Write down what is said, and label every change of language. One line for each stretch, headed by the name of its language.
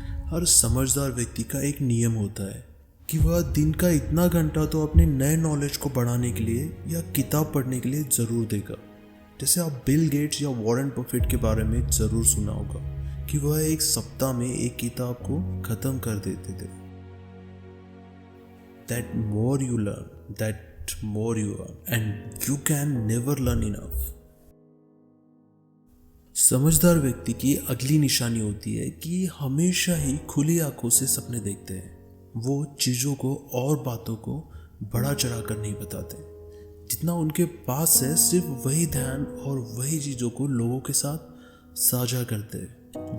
Hindi: हर समझदार व्यक्ति का एक नियम होता है कि वह दिन का इतना घंटा तो अपने नए नॉलेज को बढ़ाने के लिए या किताब पढ़ने के लिए ज़रूर देगा। जैसे आप बिल गेट्स या वॉरेन बफेट के बारे में ज़रूर सुना होगा कि वह एक सप्ताह में एक किताब को ख़त्म कर देते थे।
English: That more you learn, that more you earn, and you can never learn enough.
Hindi: समझदार व्यक्ति की अगली निशानी होती है कि हमेशा ही खुली आंखों से सपने देखते हैं। वो चीज़ों को और बातों को बड़ा चढ़ा कर नहीं बताते। जितना उनके पास है सिर्फ वही ध्यान और वही चीज़ों को लोगों के साथ साझा करते हैं।